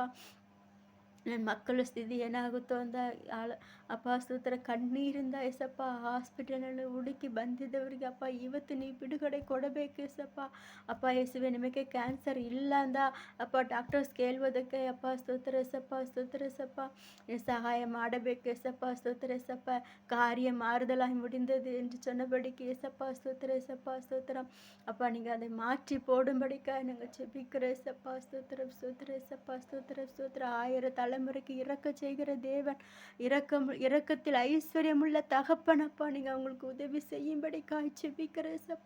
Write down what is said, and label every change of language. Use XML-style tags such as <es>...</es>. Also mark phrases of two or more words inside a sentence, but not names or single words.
<kn>ನನ್ನ ಮಕ್ಕಳ ಸ್ಥಿತಿ ಏನಾಗುತ್ತೋ ಅಂತ ಅಪ್ಪ ಸ್ತೋತ್ರ ಕಣ್ಣೀರಿಂದ ಏಸಪ್ಪ ಹಾಸ್ಪಿಟಲ್ನಲ್ಲಿ ಹುಡುಕಿ ಬಂದಿದ್ದವರಿಗೆ ಅಪ್ಪ ಇವತ್ತು ನೀವು ಬಿಡುಗಡೆ ಕೊಡಬೇಕು ಏಸಪ್ಪ. ಅಪ್ಪ ಯೇಸುವೆ, ನಿಮಗೆ ಕ್ಯಾನ್ಸರ್ ಇಲ್ಲ ಅಂದ ಅಪ್ಪ ಡಾಕ್ಟರ್ಸ್ ಕೇಳುವುದಕ್ಕೆ ಅಪ್ಪ ಸ್ತೋತ್ರ ಏಸಪ್ಪ ಸ್ತೋತ್ರ ಏಸಪ್ಪ. ನೀವು ಸಹಾಯ ಮಾಡಬೇಕು</kn> <ta>ஏசப்பா ஸ்தோத்திர ஏசப்பா. காரியம் மாறுதலாய் முடிந்தது என்று சொன்னபடிக்கு ஏசப்பா ஸ்தோத்திர ஏசப்பா ஸ்தோத்திரம். அப்பா நீங்கள் அதை மாற்றி போடும்படிக்காக நாங்கள் செபிக்கிறோம் ஏசப்பா ஸ்தோத்திரம் ஸ்தோத்திர ஏசப்பா ஸ்தோத்திர ஸ்தோத்திர. 1000 தலைமுறைக்கு இறக்க செய்கிற தேவன், இரக்கத்தில் ஐஸ்வர்யமுள்ள தகப்பனப்பா, நீங்கள் அவங்களுக்கு உதவி செய்யும்படிக்காய் செபிக்கிற ஏசப்பா.</ta>